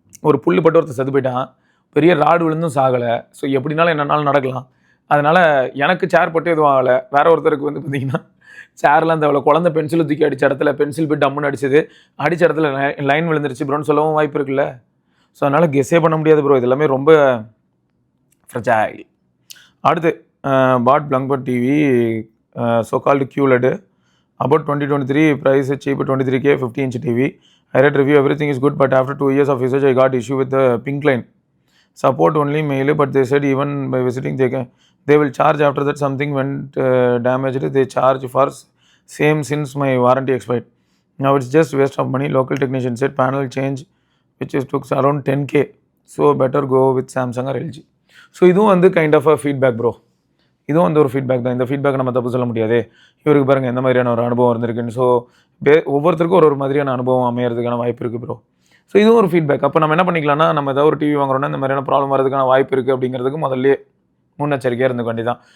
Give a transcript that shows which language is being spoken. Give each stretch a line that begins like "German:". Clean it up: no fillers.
Tamil: ஒரு புல் பட்டு ஒருத்தர் செத்து போயிட்டான், பெரிய ராடு விழுந்தும் சாகலை. ஸோ எப்படினாலும் என்னன்னாலும் நடக்கலாம். அதனால் எனக்கு சேர் பட்டு எதுவும் ஆகலை. வேற ஒருத்தருக்கு வந்து பார்த்திங்கன்னா சேர்லாம் அந்த அவ்வளோ குழந்தை பென்சில் தூக்கி அடித்த இடத்துல பென்சில் போய் டம்முன்னு அடிச்சது, அடித்த இடத்துல லைன் விழுந்துருச்சு ப்ரோன்னு சொல்லவும் வாய்ப்பு இருக்குல்ல. ஸோ அதனால் கெஸ்ஸே பண்ண முடியாது ப்ரோ, இது எல்லாமே ரொம்ப ஃப்ரெஜைல். அடுத்து
English: பாட் Blaupunkt TV so called QLED about 2023 price cheap 23K 50-inch TV. I read review, everything is good, but after 2 years of usage I got issue with the pink line. Support only mail, but they said even by visiting they will charge. After that something went damaged, they charge for same since my warranty expired. Now it's just waste of money. Local technician said panel change which is took around 10K, so better go with Samsung or LG.
Tamil: So இதுவும் வந்து
English: kind of a feedback
Tamil: bro. இதுவும் வந்து ஒரு feedback தான். இந்த feedback நம்ம தப்பு சொல்ல முடியாது. இவருக்கு பாருங்கள் எந்த மாதிரியான ஒரு அனுபவம் இருந்திருக்குன்னு. ஸோ ஒவ்வொருத்தருக்கும் ஒரு மாதிரியான அனுபவம் அமையறதுக்கான வாய்ப்பு இருக்குது ப்ரோ. ஸோ இதுவும் ஒரு ஃபீட்பேக். அப்போ நம்ம என்ன பண்ணிக்கலாம்னா, நம்ம ஏதாவது ஒரு டிவி வாங்குறோன்னா இந்த மாதிரியான ப்ராப்ளம் வரதுக்கான வாய்ப்பு இருக்குது அப்படிங்கிறதுக்கு முதல்ல முன்னெச்சரிக்கையாக இருந்துக்க வேண்டி தான்.